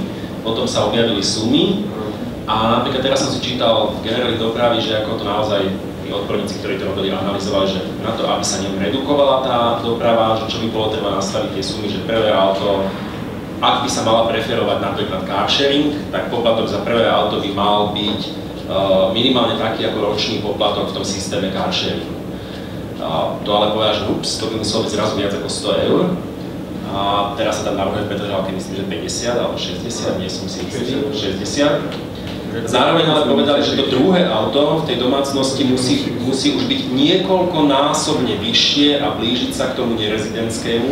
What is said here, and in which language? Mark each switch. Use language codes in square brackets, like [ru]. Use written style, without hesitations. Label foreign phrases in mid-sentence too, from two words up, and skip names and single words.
[sk] Potom sa objavili sumy a napríklad teraz som si čítal v generáli dopravy, že ako to naozaj tí odborníci, ktorí to robili, analyzovali, že na to, aby sa redukovala tá doprava, že čo by bolo treba nastaviť tie sumy, že prvé auto, ak by sa mala preferovať napríklad [en] car sharing, [sk] tak poplatok za prvé auto by mal byť minimálne taký ako ročný poplatok v tom systéme [en] car sharing. [sk] To ale povedal, že ups, to by muselo byť zrazu viac ako 100 eur. A teraz sa tam navrhuje v Petržalke, myslím, že 50 alebo 60, nie som si istý, 60. Zároveň ale povedali, že to druhé auto v tej domácnosti musí už byť niekoľkonásobne vyššie a blížiť sa k tomu nerezidentskému.